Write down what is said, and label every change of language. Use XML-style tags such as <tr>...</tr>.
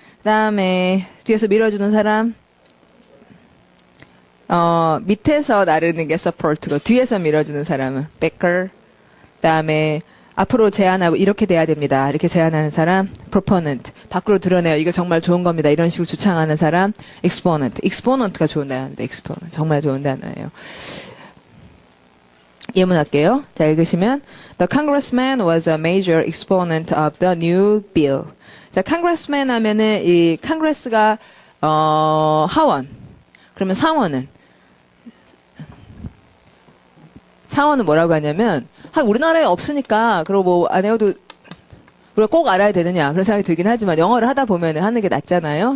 <ko>그 다음에 뒤에서 밀어주는 사람, 밑에서 나르는 게 support고 뒤에서 밀어주는 사람은 backer. 그 다음에 앞으로 제안하고 이렇게 돼야 됩니다. 이렇게 제안하는 사람, proponent. 밖으로 드러내요. 이거 정말 좋은 겁니다. 이런 식으로 주창하는 사람, exponent. exponent가 좋은 단어입니다. exponent. 정말 좋은 단어예요. 예문할게요. 자, 읽으시면</ko> <en>The congressman was a major exponent of the new bill.</en> <ko>자, congressman 하면은 이 congress가 하원. 그러면 상원은 뭐라고 하냐면 우리나라에 없으니까 그리고 뭐 안 해도 우리가 꼭 알아야 되느냐 그런 생각이 들긴 하지만 영어를 하다 보면 하는 게 낫잖아요.</ko>